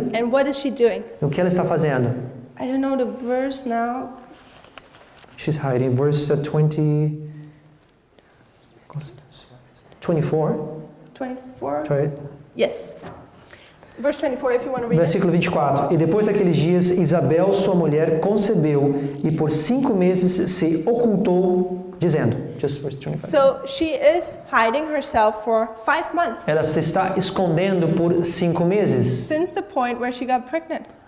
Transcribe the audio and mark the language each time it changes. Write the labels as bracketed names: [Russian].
[English] And what is she doing? [Portuguese] E o que ela está fazendo? [English] I don't know the verse now. She's hiding. Verse 24. 24? Right? Yes. Verse 24, if you want to read it. [Portuguese] Versículo 24. E depois daqueles dias, Isabel, sua mulher, concebeu e por 5 meses se ocultou, dizendo. [English] Just verse 25. So she is hiding herself for 5 months. [Portuguese] Ela se está escondendo por 5 meses. [English] Since the point where she got pregnant.